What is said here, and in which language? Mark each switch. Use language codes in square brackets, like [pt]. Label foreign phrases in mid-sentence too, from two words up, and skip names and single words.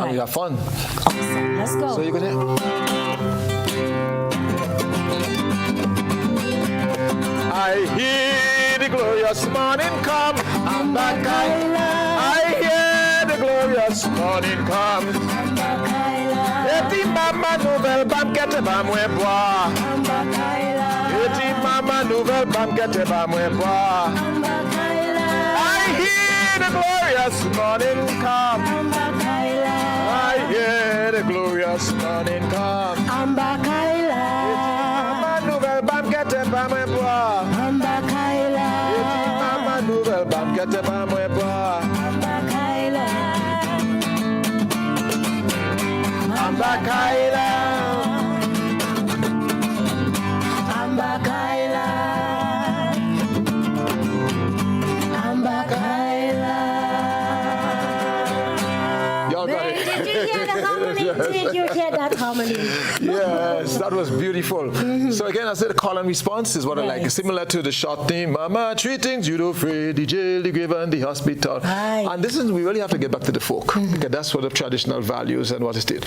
[en] And we have fun. Awesome. Let's go. So you can hear. I hear the glorious morning come, Ambakaila. morning come. [acf] Eti mama nouvelle banquette ba moi boire. Eti mama nouvelle banquette ba moi boire. [en] I hear the glorious morning come. I hear the glorious morning come. Ambakaila. [acf] Mama nouvelle banquette ba moi boire. [en] Ambakaila. [acf] Eti mama nouvelle banquette ba moi boire. [en] Ambakaila. Ambakaila. Ambakaila. Ambakaila. Y'all got it. Did you hear the harmony? Did you hear that harmony? Yes, that was beautiful. So again, I said call and response is what I like. It's similar to the short theme, Mama, three things you do free, the jail, the grave, and the hospital. And this is, we really have to get back to the folk, because that's what the traditional values and what it is.